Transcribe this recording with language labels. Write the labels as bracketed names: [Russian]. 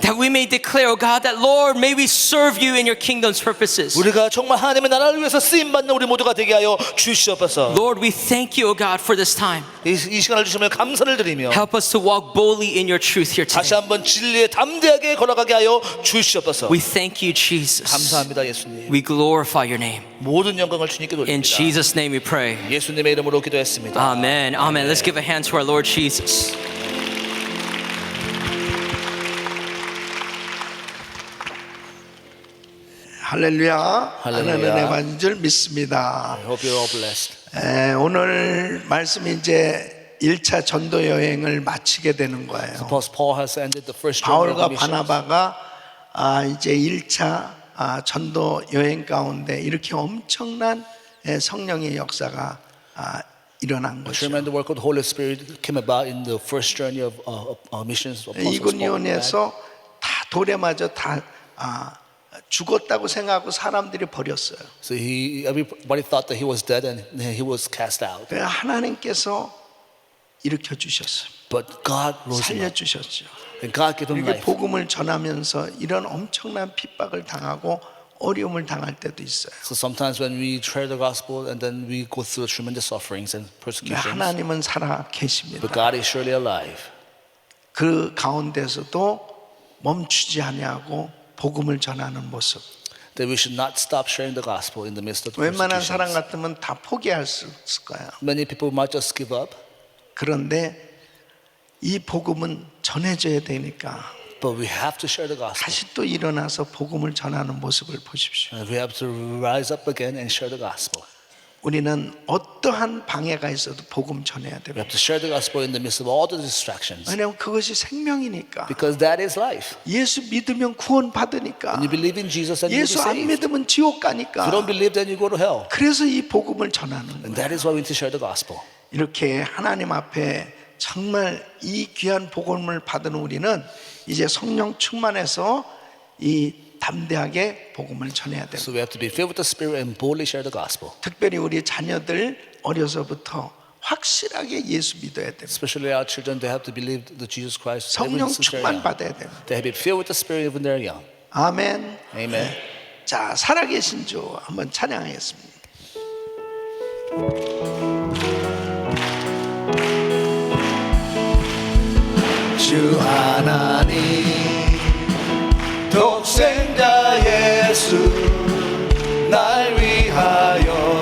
[English] that we may declare, oh God, that Lord, may we serve you in your kingdom's purposes. [Korean] 우리가 정말 하나님의 나라를 위해서 쓰임받는 우리 모두가 되게 하여 주시옵소서. [English] Lord, we thank you, oh God, for this time. [Korean] 이 시간을 주시면 감사를 드리며 [English] Help us to walk boldly in your truth here [Korean] 다시 [English] today. [Korean] 한번 진리에 담대하게 걸어가게 하여 주시옵소서. [English] We thank you, Jesus. [Korean] 감사합니다, 예수님. [English] We glorify your name. [Korean] 모든 영광을 주님께 [English] In [Korean] 돌립니다. [English] Jesus' name we pray. [Korean] 예수님의 이름으로 기도했습니다. [English] Amen. Amen. Let's give a hand to our Lord Jesus. [Korean] 할렐루야. 할렐루야. 하나님의 은혜 받은 줄 믿습니다. [English] I hope you're all blessed. [Korean] 오늘 말씀이 이제 1차 전도 여행을 마치게 되는 거예요. [English] Because Paul has ended the first journey of [Korean] 바울과 [English] the mission. [Korean] 바나바가 이제 1차 전도 여행 가운데 이렇게 엄청난 성령의 역사가 일어난 거죠. [English] Tremendous work of the Holy Spirit came about in the first journey of missions of Apostles Paul. [Korean] 이고니온에서 다 돌에 맞아 다 죽었다고 생각하고 사람들이 버렸어요. [English] So everybody thought that he was dead and he was cast out. [Korean] 그래서 하나님께서 일으켜 주셨어요. [English] But God rose him [Korean] 살려 [English] up. [Korean] 주셨죠. [English] And God gave him [Korean] 이렇게 [English] life. [Korean] 복음을 전하면서 이런 엄청난 핍박을 당하고 어려움을 당할 때도 있어요. [English] So sometimes when we share the gospel and then we go through tremendous sufferings and persecutions, [Korean] 하나님은 살아 계십니다. [English] but God is surely alive. [Korean] 그 가운데서도 멈추지 아니하고 복음을 전하는 모습. [English] That we should not stop sharing the gospel in the midst of the [Korean] 웬만한 사람 [English] persecutions. [Korean] 같으면 다 포기할 수 있을 거예요. [English] Many people might just give up, [Korean] 그런데 이 복음은 전해져야 되니까 [English] but we have to share the gospel. [Korean] 다시 또 일어나서 복음을 전하는 모습을 보십시오. [English] And we have to rise up again and share the gospel. [Korean] 우리는 어떠한 방해가 있어도 복음 전해야 [English] We [Korean] 돼요. [English] have to share the gospel in the midst of all the distractions. [Korean] 왜냐하면 그것이 생명이니까. [English] Because that is life. [Korean] 예수 믿으면 구원 받으니까. [English] When you believe in Jesus and you [Korean] 예수 [English] will [Korean] 안 [English] be saved. [Korean] 믿으면 지옥 [English] If you [Korean] 가니까. [English] don't believe, then you go to hell. [Korean] 그래서 이 복음을 전하는 [English] And [Korean] 거예요. [English] that is why we need to share the gospel. [Korean] 이렇게 하나님 앞에 정말 이 귀한 복음을 받은 우리는 이제 성령 충만해서 이 담대하게 복음을 전해야 돼요. [English] So we have to be filled with the Spirit and boldly share the gospel. [Korean] 특별히 우리 자녀들 어려서부터 확실하게 예수 믿어야 돼요. [English] Especially our children, they have to believe that Jesus Christ. [Korean] 성령 [English] Even since they're [Korean] 충만 [English] young. [Korean] 받아야 돼요. [English] They have to be filled with the Spirit when they're young. [Korean] 아멘. [English] Amen. [Korean] 자, 살아계신 주 한번 찬양하겠습니다. 주 하나님 독생자 예수 날 위하여